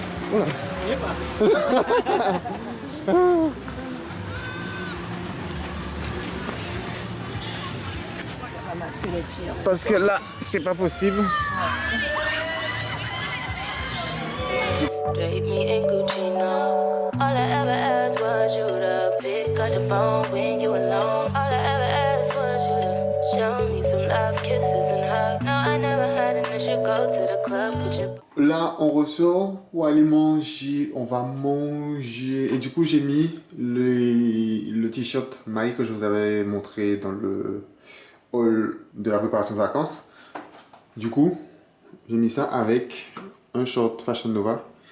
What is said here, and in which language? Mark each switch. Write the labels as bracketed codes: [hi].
[fr] Voilà. Ramasser les pieds. Parce que là, c'est pas possible. [en] Drape me in Gucci now. All I ever asked was charge your phone when you alone. All I ever asked was you to show me some love, kisses and hugs. No, I never had an issue. Go to the club, could you? [fr] Là, on ressort pour aller manger. On va manger. Et du coup, j'ai mis le t-shirt maille que je vous avais montré dans le hall de la préparation de vacances. Du coup, j'ai mis ça avec un short Fashion Nova.